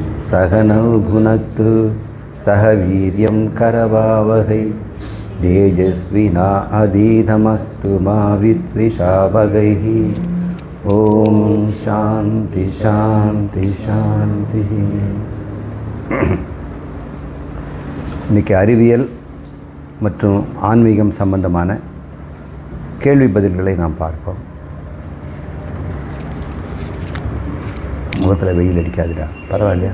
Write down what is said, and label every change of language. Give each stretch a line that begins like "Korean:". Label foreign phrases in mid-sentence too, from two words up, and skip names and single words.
Sanskrit: सहनौ भुनक्तु सह वीर्यं करवावहै तेजस्विना अधीतमस्तु मा विद्विषावहैः। ओम शांति शांति शांति।
Tamil: இன்னைக்கு அறிவியல் மற்றும் ஆன்மீகம் சம்பந்தமான கேள்வி பதில்களை நாம் பார்ப்போம். முகத்தில் வெயில் அடிக்காதுடா, பரவாயில்லையா